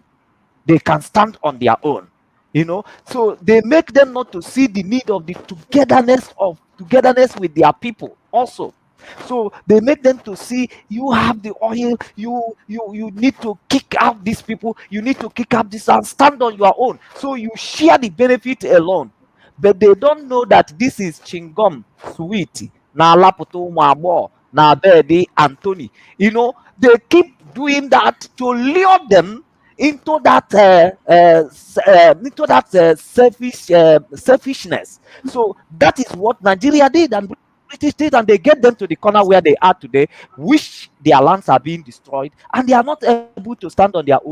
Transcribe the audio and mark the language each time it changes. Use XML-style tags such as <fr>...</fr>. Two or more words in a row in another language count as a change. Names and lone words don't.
<en>They can stand on their own. So they make them not to see the need of the togetherness with their people also. So they make them to see, you have the oil, you need to kick out these people, you need to kick out this and stand on your own, so you share the benefit alone. But they don't know that this is chingom, sweet, na laputo mwabo, na bedi Anthony. They keep doing that to lure them into that selfishness. So that is what Nigeria did and British did, and they get them to the corner where they are today, which their lands are being destroyed, and they are not able to stand on their own.</en>